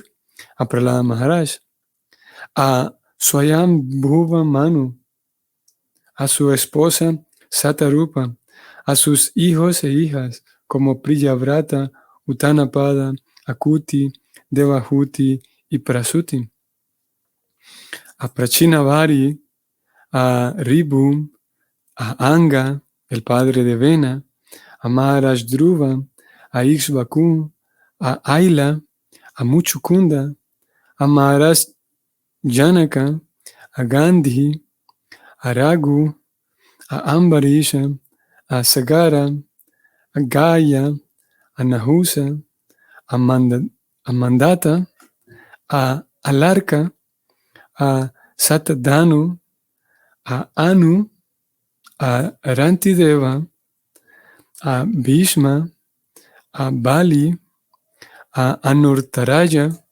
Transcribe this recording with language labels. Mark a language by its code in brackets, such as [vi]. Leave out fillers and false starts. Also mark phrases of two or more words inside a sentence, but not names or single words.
[es] a Prahlada Maharaj, a Swayambhuva Manu, a su esposa Satarupa, a sus hijos e hijas como Priyavrata, Uttanapada, Akuti, Devahuti y Prasuti, a Prachinavari, a Ribu, a Anga, el padre de Vena, a Maharaj Dhruva, a Ikshvaku, a Aila, a Muchukunda, a Maharaj Janaka, a Gandhi, a Raghu, a Ambarisha, a Sagara, a Gaya, a Nahusa, a Mandata, a Alarka, a Satadhanu, a Anu, a Rantideva, a Bhishma, a Bali, a Anurtaraya,